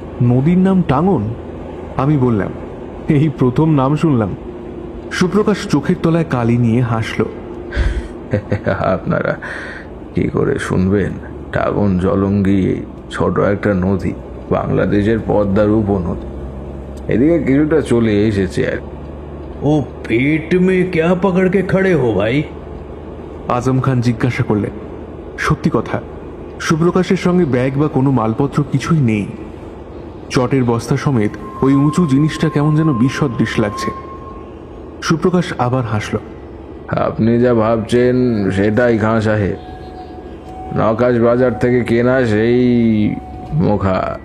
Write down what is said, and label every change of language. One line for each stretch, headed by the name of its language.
Bangla: নদীর নাম টাঙ্গন? আমি বললাম, এই প্রথম নাম শুনলাম। সুপ্রকাশ চোখের তলায় কালি নিয়ে হাসল। আপনারা কি করে শুনবেন? টাঙ্গন জলঙ্গি ছোট একটা নদী, বাংলাদেশের পদ্মার উপনদী। এদিকে কিছুটা চলে এসেছে আর।
Hindi: ओ पेट में क्या पकड़ के खड़े हो भाई?
Bangla: আজম খান জিজ্ঞাসা করলেন। সত্যি কথা, সুপ্রকাশের সঙ্গে ব্যাগ বা কোনো মালপত্র কিছুই নেই। চটের বস্তা সমেত ওই উঁচু জিনিসটা কেমন যেন বিসদৃশ লাগছে। সুপ্রকাশ আবার হাসল। আপনি যা ভাবছেন সেটাই খাঁ সাহেব, নকাশ বাজার থেকে কেনা সেই মুখা।